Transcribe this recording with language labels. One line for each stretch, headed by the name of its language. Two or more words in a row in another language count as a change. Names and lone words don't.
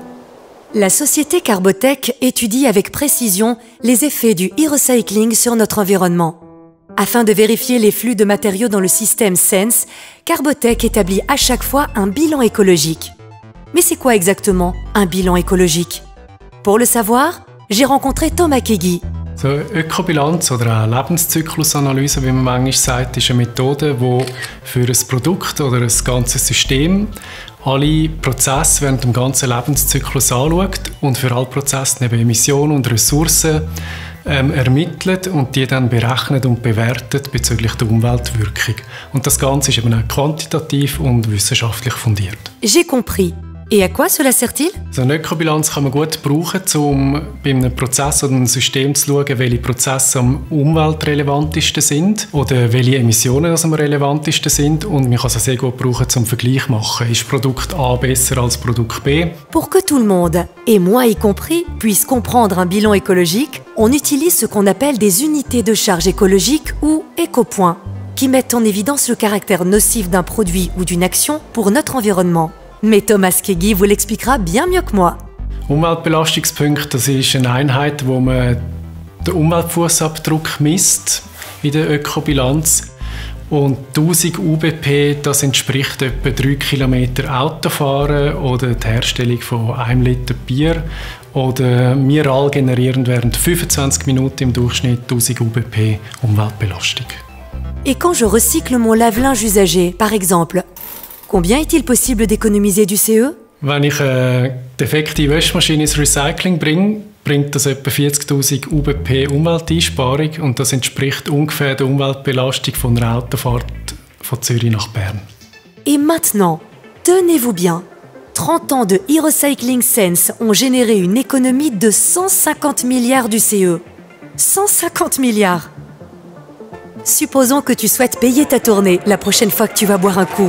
French: La société Carbotech étudie avec précision les effets du e-recycling sur notre environnement. Afin de vérifier les flux de matériaux dans le système SENS, Carbotech établit à chaque fois un bilan écologique. Mais c'est quoi exactement un bilan écologique? Pour le savoir, j'ai rencontré Thomas Kegi.
German: So eine Ökobilanz oder eine Lebenszyklusanalyse, wie man manchmal sagt, ist eine Methode, die für ein Produkt oder ein ganzes System alle Prozesse während dem ganzen Lebenszyklus anschaut und für alle Prozesse neben Emissionen und Ressourcen ermittelt und die dann berechnet und bewertet bezüglich der Umweltwirkung. Und das Ganze ist eben auch quantitativ und wissenschaftlich fundiert.
French: J'ai compris. Et à quoi cela sert-il?
German: So eine Ökobilanz kann man gut brauchen, um bei einem Prozess oder einem System zu schauen, welche Prozesse am umweltrelevantesten sind oder welche Emissionen am relevantesten sind. Und man kann es sehr gut brauchen, um Vergleich zu machen. Ist Produkt A besser als Produkt B?
French: Pour que tout le monde, et moi y compris, puisse comprendre un bilan écologique, on utilise ce qu'on appelle des unités de charge écologique ou écopoints, qui mettent en évidence le caractère nocif d'un produit ou d'une action pour notre environnement. Mais Thomas Kegi vous l'expliquera bien mieux que moi.
German: Umweltbelastungspunkte, das ist eine Einheit, wo man den Umweltfußabdruck misst in der Ökobilanz. Und 1000 UBP, das entspricht etwa 3 Kilometer Autofahren oder die Herstellung von 1 Liter Bier. Oder wir generieren während 25 Minuten im Durchschnitt 1000 UBP Umweltbelastung.
French: Et quand je recycle mon lave-linge usagé, par exemple, combien est-il possible d'économiser du CE?
German: Wenn ich eine defekte Waschmaschine ins Recycling bringe, bringt das etwa 40'000 UBP Umwelteinsparung und das entspricht ungefähr der Umweltbelastung von einer Autofahrt von Zürich nach Bern.
French: Et maintenant, tenez-vous bien. 30 ans de e-recycling Sense ont généré une économie de 150 milliards d'UCE. 150 milliards! Supposons que tu souhaites payer ta tournée la prochaine fois que tu vas boire un coup.